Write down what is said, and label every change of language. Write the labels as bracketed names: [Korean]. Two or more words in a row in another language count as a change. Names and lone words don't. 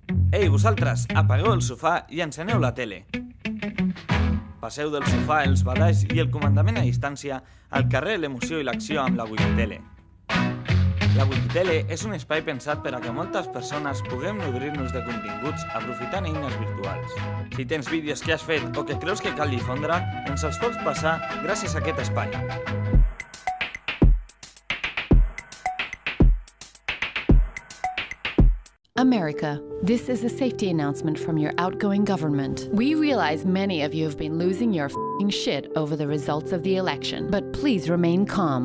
[Catalan] Ei, vosaltres, apagueu el sofà i enceneu la tele. Passeu del sofà els badalls i el comandament a distància al carrer l'emoció i l'acció amb la Wikitele. La Wikitele és un espai pensat per a que moltes persones puguem nodrir-nos de continguts aprofitant eines virtuals. Si tens vídeos que has fet o que creus que cal difondre, ens els pots passar gràcies a aquest espai. [English] America, this is a safety announcement from your outgoing government. We realize many of you have been losing your f***ing shit over the results of the election, but please remain calm.